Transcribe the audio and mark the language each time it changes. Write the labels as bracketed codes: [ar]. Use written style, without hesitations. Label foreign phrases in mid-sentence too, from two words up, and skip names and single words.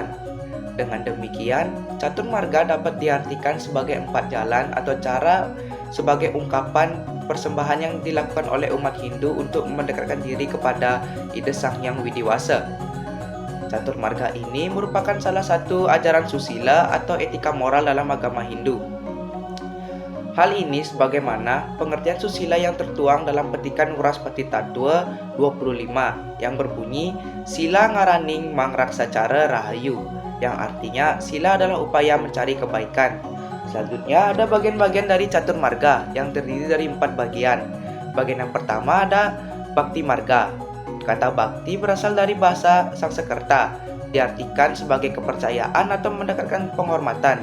[id] Dengan demikian, catur marga dapat diartikan sebagai 4 jalan atau cara sebagai ungkapan persembahan yang dilakukan oleh umat Hindu untuk mendekatkan diri kepada ide Sang Hyang Widiwasa. Catur marga ini merupakan salah satu ajaran susila atau etika moral dalam agama Hindu. Hal ini sebagaimana pengertian susila yang tertuang dalam petikan Wuraspati Tattwa 25 yang berbunyi [kaw] Sila ngaraning mangraksacara rahayu, [id] yang artinya sila adalah upaya mencari kebaikan. Selanjutnya ada bagian-bagian dari catur marga yang terdiri dari 4 bagian. Bagian yang pertama ada bakti marga. Kata bakti berasal dari bahasa Sanskerta, diartikan sebagai kepercayaan atau mendekatkan penghormatan.